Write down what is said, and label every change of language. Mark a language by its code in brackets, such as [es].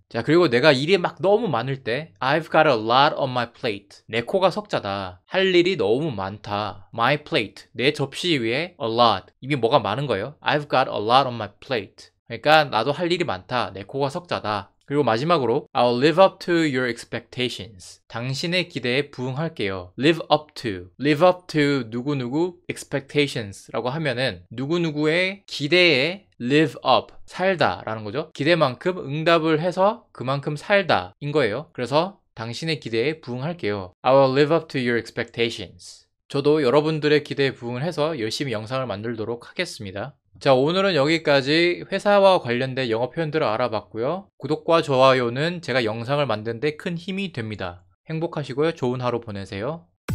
[ko] 자, 그리고 내가 일이 막 너무 많을 때 [en] I've got a lot on my plate. [ko] 내 코가 석자다. 할 일이 너무 많다. My plate. 내 접시 위에 a lot. 이미 뭐가 많은 거예요. [en] I've got a lot on my plate. [ko] 그러니까 나도 할 일이 많다. 내 코가 석자다. 그리고 마지막으로 [en] I'll live up to your expectations. [ko] 당신의 기대에 부응할게요. live up to 누구누구 expectations 라고 하면은 누구누구의 기대에 live up, 살다 라는 거죠. 기대만큼 응답을 해서 그만큼 살다 인 거예요. 그래서 당신의 기대에 부응할게요. [en] I will live up to your expectations. [ko] 저도 여러분들의 기대에 부응을 해서 열심히 영상을 만들도록 하겠습니다. 자, 오늘은 여기까지 회사와 관련된 영어 표현들을 알아봤고요. 구독과 좋아요는 제가 영상을 만드는 데 큰 힘이 됩니다. 행복하시고요. 좋은 하루 보내세요.